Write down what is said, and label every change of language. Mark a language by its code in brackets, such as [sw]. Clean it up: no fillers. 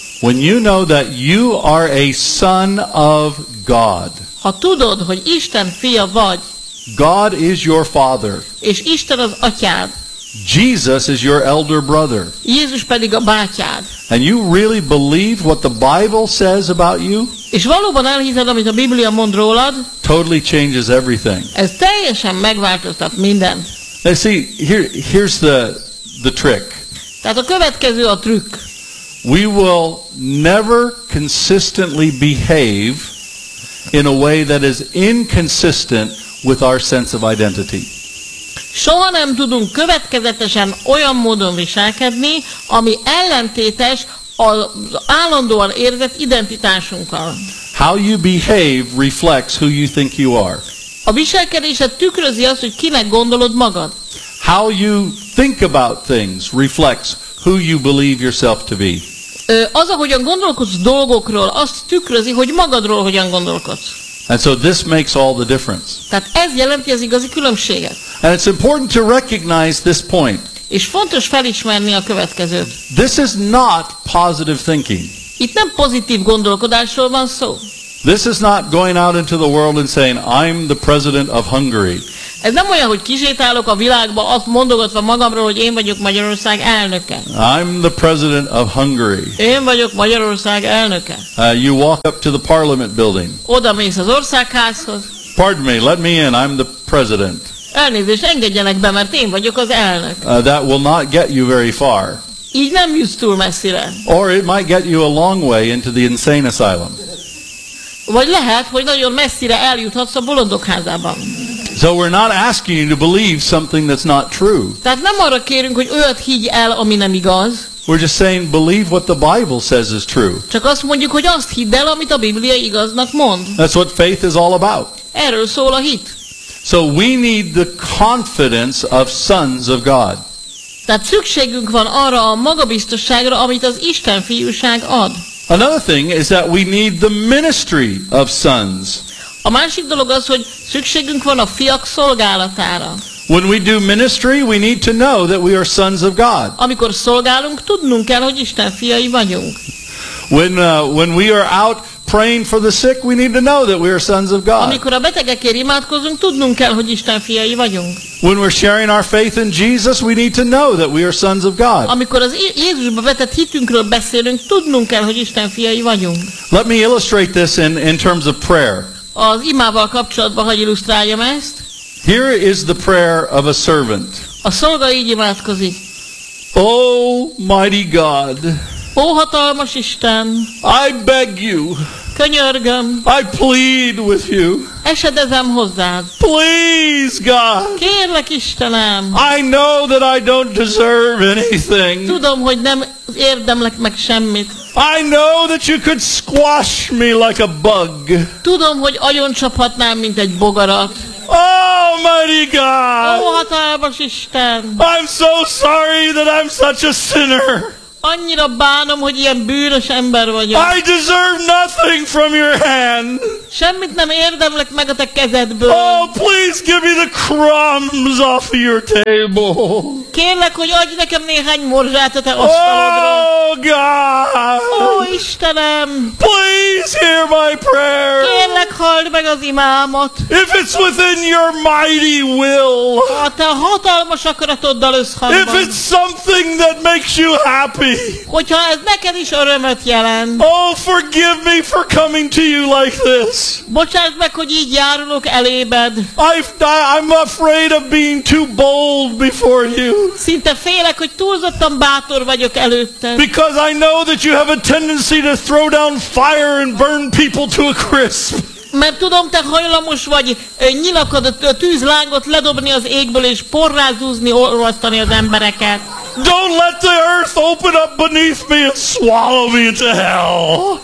[en] When you know that you are a son of God. [hu] Ha tudod, hogy Isten fia vagy. [en] God is your father. [hu] És Isten az atyád. [en] Jesus is your elder brother. [hu] Jézus pedig a bátyád. [en] And you really believe what the Bible says about you? [hu] És valóban elhiszed, amit a Biblia mond rólad? [en] Totally changes everything. [hu] Ez teljesen megváltoztat minden. [en] Now see, here's the trick. [hu] Tehát a következő a trükk. [en] We will never consistently behave in a way that is inconsistent with our sense of identity. [hu] Soha nem tudunk következetesen olyan módon viselkedni, ami ellentétes az állandóan érzett identitásunkkal. [en] How you behave reflects who you think you are. [hu] A viselkedésed tükrözi azt, hogy kinek gondolod magad. [en] How you think about things reflects who you believe yourself to be. [hu] Az, ahogyan gondolkodsz dolgokról, azt tükrözi, hogy magadról hogyan gondolkodsz. [en] And so this makes all the difference. [hu] Tehát ez jelenti az igazi különbséget. [en] And it's important to recognize this point. [hu] És fontos felismerni a következőt. [en] This is not positive thinking. [hu] Itt nem pozitív gondolkodásról van szó. [en] This is not going out into the world and saying, I'm the president of Hungary. [hu] Ez nem olyan, hogy kisétálok a világba, azt mondogatva magamról, hogy én vagyok Magyarország elnöke. [en] I'm the president of Hungary. [hu] Én vagyok Magyarország elnöke. [en] You walk up to the parliament building. [hu] Oda mész az országházhoz. [en] Pardon me, let me in, I'm the president. [hu] Elnézést, engedjenek be, mert én vagyok az elnök. [en] That will not get you very far. [hu] Így nem jutsz túl messzire. [en] Or it might get you a long way into the insane asylum. [hu] Vagy lehet, hogy nagyon messzire eljuthatsz a bolondokházában. [en] So we're not asking you to believe something that's not true. [hu] Tehát nem arra kérünk, hogy olyat higgy el, ami nem igaz. [en] We're just saying believe what the Bible says is true. [hu] Csak azt mondjuk, hogy azt hidd el, amit a Biblia igaznak mond. [en] That's what faith is all about. [hu] Erről szól a hit. [en] So we need the confidence of sons of God. [hu] Tehát szükségünk van arra a magabiztosságra, amit az Isten fiúság ad. [en] Another thing is that we need the ministry of sons. [hu] A másik dolog az, hogy szükségünk van a fiak szolgálatára. [en] When we do ministry, we need to know that we are sons of God. [hu] Amikor szolgálunk, tudnunk kell, hogy Isten fiai vagyunk. [en] When we are out praying for the sick, we need to know that we are sons of God. [hu] Amikor a betegekért imádkozunk, tudnunk kell, hogy Isten fiai vagyunk. [en] When we're sharing our faith in Jesus, we need to know that we are sons of God. [hu] Amikor az Jézusba vetett hitünkről beszélünk, tudnunk kell, hogy Isten fiai vagyunk. [en] Let me illustrate this in terms of prayer. [hu] Az imával kapcsolatban hogy illusztráljam ezt. [en] Here is the prayer of a servant. [hu] A szolga így imádkozik. [en] Oh mighty God. [hu] Ó hatalmas Isten. [en] I beg you. [hu] Könyörgöm. [en] I plead with you. [hu] Esedezem hozzád. [en] Please, God. [hu] Kérlek, Istenem. [en] I know that I don't deserve anything. [hu] Tudom, hogy nem érdemlek meg semmit. [en] I know that you could squash me like a bug. [hu] Tudom, hogy agyon csaphatnám, mint egy bogarat. [en] Oh, mighty God. [hu] Ó, hatalmas Isten. [en] I'm so sorry that I'm such a sinner. [hu] Annyira bánom, hogy ilyen bűnös ember vagyok. [en] I deserve nothing from your hand. [hu] Semmit nem érdemlek meg a te kezedből. [en] Oh, please give me the crumbs off your table. [hu] Kérlek, hogy adj nekem néhány morzsát a te asztalodra. [en] Oh, God. [hu] Oh, Istenem. [en] Please hear my prayer. [hu] Kérlek, halld meg az imámat. [en] If it's within your mighty will. [hu] A te hatalmas akaratoddal összhangban. [en] If it's something that makes you happy. [hu] Hogyha ez neked is örömet jelent. [en] Oh, forgive me for coming to you like this. [hu] Bocsásd meg, hogy így járulok eléd. [en] I'm afraid of being too bold before you. [hu] Szinte félek, hogy túlzottan bátor vagyok előtte. [en] Because I know that you have a tendency to throw down fire and burn people to a crisp. [hu] Mert tudom, te hajlamos vagy nyilakat, tűzlángot ledobni az égből és porrá zúzni, olvasztani az embereket. [en] Don't let the earth open up beneath me and swallow me into hell.